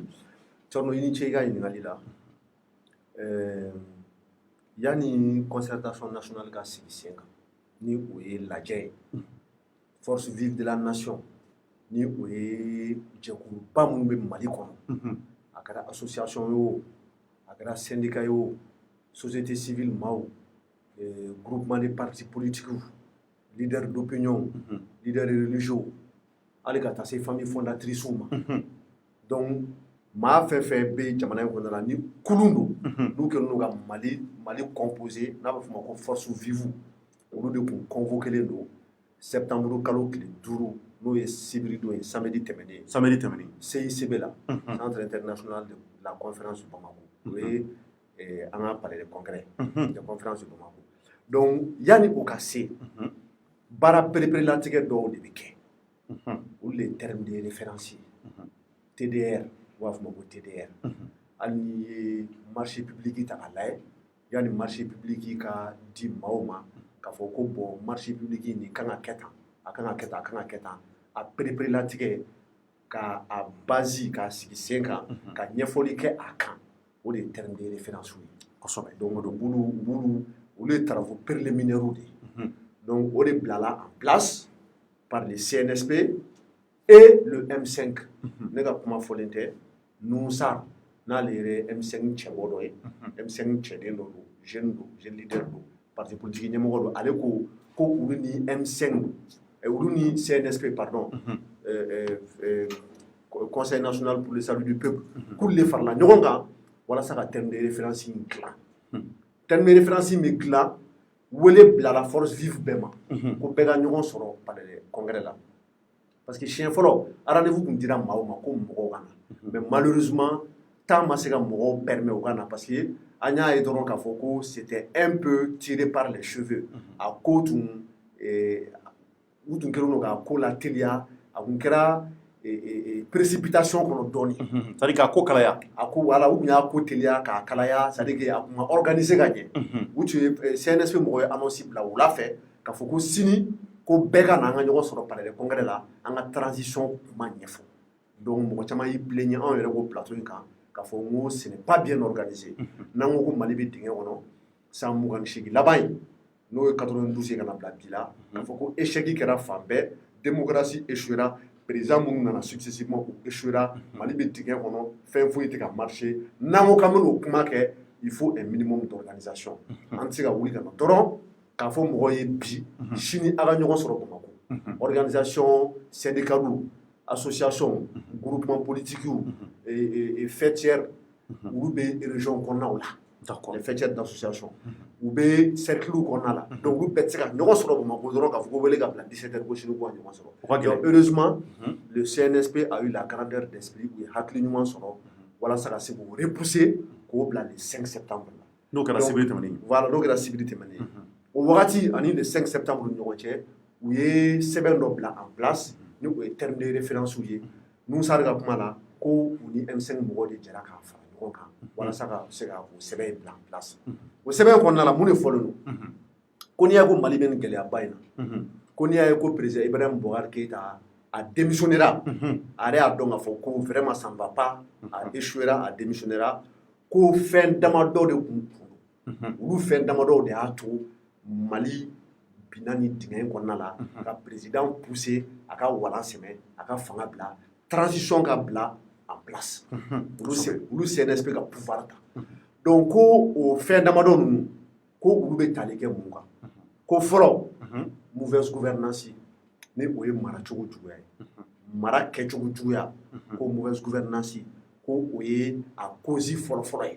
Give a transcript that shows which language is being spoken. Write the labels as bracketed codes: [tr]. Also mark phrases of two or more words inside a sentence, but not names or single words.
[bm] Corno i ni ce i ka ɲininkali la yani [fr] concertation nationale [bm] ka sigi sen kan ni o ye lajɛ ye [fr] force vive de la nation [bm] ni o ye jɛkuluba minnu bɛ Mali kɔnɔ a kɛra association ye o a kɛra syndicat ye o [fr] société civile [bm] ma o [fr] groupement de partis politiques leader d'opinion leader religieux [bm] hali ka taa se [fr] famille fondatrice [bm] ma donc maa fɛn fɛn bɛ jamana in kɔnɔna la ni kulun don n'u kɛlen don ka Mali composé n'a bɛ f'o ma ko force vive olu de tun convoqué don septembre kalo tile 5 n'o ye sibiri don ye samedi tɛmɛnen CICB la Centre international de la conférence de Bamako o ye an ka palais de congrès de conférence de Bamako donc yanni o ka se baara pereperelatigɛ dɔw de bɛ kɛ olu le [fr] terme de référence [bm] TDR u b'a fɔ ma ko TDR hali n'i ye [fr] marché public [bm] ta k'a lajɛ yanni [fr] marché public [bm] ka di maaw ma k'a fɔ ko [fr] bon marché public [bm] nin kan ka kɛ tan a kan ka kɛ tan a kan ka kɛ tan a pereperelatigɛ ka a base k'a sigi sen kan ka ɲɛfɔli kɛ a kan o de ye [fr] terme de référence [bm] ye kosɛbɛ donc olu ye [fr] travaux préliminaires de [bm] ye donc o de bilala [fr] en place par le CNSP et le M5 [bm] ne ka kuma fɔlen tɛ Nusa n'ale yɛrɛ M5 cɛbɔ dɔ ye M5 cɛden dɔ don [fr] jeune leader [bm] don [fr] parti politique [bm] ɲɛmɔgɔ don ale ko olu ni M5 olu ni CNSP pardon Conseil national pour le salut du peuple k'olu de farala ɲɔgɔn kan walasa ka [fr] terme de référence [bm] in dilan [fr] terme de référence [bm] in bɛ dilan wele bilala [fr] force vive [bm] bɛɛ ma ko bɛɛ ka ɲɔgɔn sɔrɔ palais de congrès la [fr] parce que [bm] siɲɛ fɔlɔ rendez-vous tun dira maaw ma ko mɔgɔw ka na [fr] mais malheureusement [bm] temps ma se ka mɔgɔw permet u ka na [fr] parce que [bm] an y'a ye dɔrɔn k'a fɔ ko [fr] c'était un peu tiré par les cheveux [bm] a ko tun u tun kɛlen don k'a ko la teliya a tun kɛra précipitation kɔnɔ dɔɔni c'est-à-dire k'a ko kalaya a ko voilà u tun y'a ko teliya k'a kalaya [fr] c'est-à-dire que [bm] a tun ma organiser ka ɲɛ u tun ye CNSP mɔgɔ ye annonce bila wula fɛ k'a fɔ ko sini ko bɛɛ ka na an ka ɲɔgɔn sɔrɔ palais de congrès la an ka transition kuma ɲɛfɔ donc mɔgɔ caman y'i plaigner anw yɛrɛ ko plateau in kan k'a fɔ n ko [fr] ce n'est pas bien organisé [bm] n'an ko Mali bɛ dingɛ kɔnɔ san 28 laban in n'o ye 92 ye ka na bila bi la k'a fɔ ko échec kɛra fan bɛɛ [fr] démocratie échouera [bm] président minnu nana successivement u échouera Mali bɛ dingɛ kɔnɔ fɛn foyi tɛ ka marcher n'an ko k'an bɛ n'o kuma kɛ [fr] il faut un minimum d'organisation [bm] an tɛ se ka wuli ka na dɔrɔn k'a fɔ mɔgɔ ye bi sini a ka ɲɔgɔn sɔrɔ Bamako [fr] organisation syndicale association groupement politique et fêtière [bm] olu bɛ région kɔnɔnaw la [fr] les fêtières d'association [bm] u bɛ cercle kɔnɔna la donc olu bɛɛ tɛ se ka ɲɔgɔn sɔrɔ Bamako dɔrɔn k'a fɔ ko wele ka bila 17h ko sini k'u ka ɲɔgɔn sɔrɔ [fr] donc heureusement le CNSP a eu la grandeur d'esprit [bm] u ye hakili ɲuman sɔrɔ walasa ka se k'o repousser k'o bila [fr] le 5 septembre [bm] la n'o kɛra sibiri tɛmɛnen voilà n'o kɛra sibiri tɛmɛnen o wagati ani [fr] le 5 septembre [bm] ni ɲɔgɔn cɛ u ye sɛbɛn dɔ bila [fr] en place [bm] ni o ye [fr] terme de référence [bm] ye Nusa de ka kuma la ko u ni M5 mɔgɔw de jɛra k'a fara ɲɔgɔn kan walasa ka se ka o sɛbɛn bila [fr] en place [bm] o sɛbɛn kɔnɔna la mun de fɔlen don ko n'i y'a ye ko Mali bɛ nin gɛlɛyaba in na ko n'i y'a ye ko président Ibrahim Boubacar Keïta a démissionnera a yɛrɛ y'a dɔn k'a fɔ ko [fr] vraiment ça ne va pas [bm] a échouera a démissionnera ko fɛn damadɔ de tun don olu fɛn damadɔ de y'a to Mali binna ni dingɛ in kɔnɔna la ka président pousser a ka walan sɛmɛ a ka fanga bila transition ka bila [fr] en place [bm] olu CNSP ka pouvoir ta donc ko o fɛn damadɔ ninnu ko olu bɛ tali kɛ mun kan ko fɔlɔ [fr] mauvaise gouvernance [bm] ni o ye maracogo juguya ye mara kɛcogo juguya ko [fr] mauvaise gouvernance [bm] ko o ye a cause fɔlɔ-fɔlɔ ye